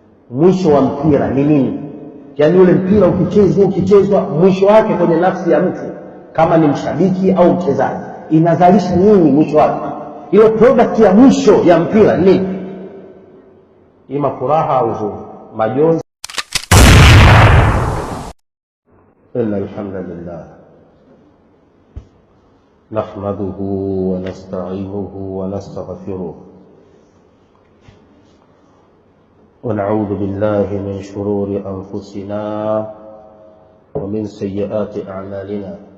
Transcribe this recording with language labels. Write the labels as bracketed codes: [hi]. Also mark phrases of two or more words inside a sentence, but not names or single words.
[sw] mwisho wa mpira ni nini? Yaani ule mpira ukichezwa mwisho wake kwenye nafsi ya mtu kama ni mshabiki au mchezaji inazalisha nini mwisho wake? Ile product ya mwisho ya mpira ni nini? Ima furaha au huzuni, majonzi. [ar] إن الحمد لله نحمده ونستعينه ونستغفره ونعوذ بالله من شرور أنفسنا ومن سيئات أعمالنا.